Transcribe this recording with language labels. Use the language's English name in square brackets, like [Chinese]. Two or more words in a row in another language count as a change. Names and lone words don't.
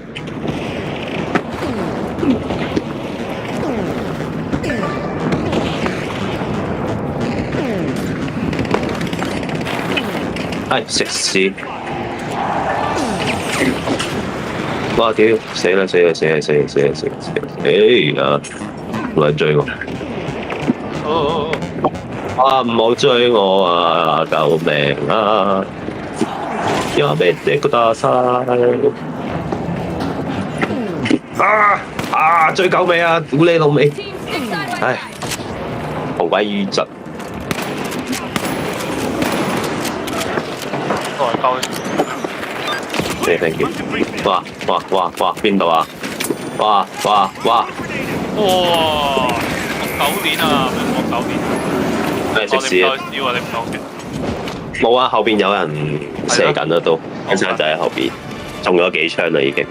[Cantonese] 唉，食屎！哇屌！死啦！哎呀，冇人追我！啊！唔好追我啊！救命啊！ [Japanese] やめてください！ [Cantonese] 追狗尾啊！屌你老味！ [English] Teams stick side by [Cantonese] 唉， [English] side. [Cantonese] 好鬼淤窒。過嚟救 [English] thank you。 [Cantonese] 哇！邊度啊？哇！哇！9年啊，咩9年啊？咩食屎啊？你唔夠嘅。冇啊，後邊有人射緊啦都，一山仔喺後邊，中咗幾槍啦已經，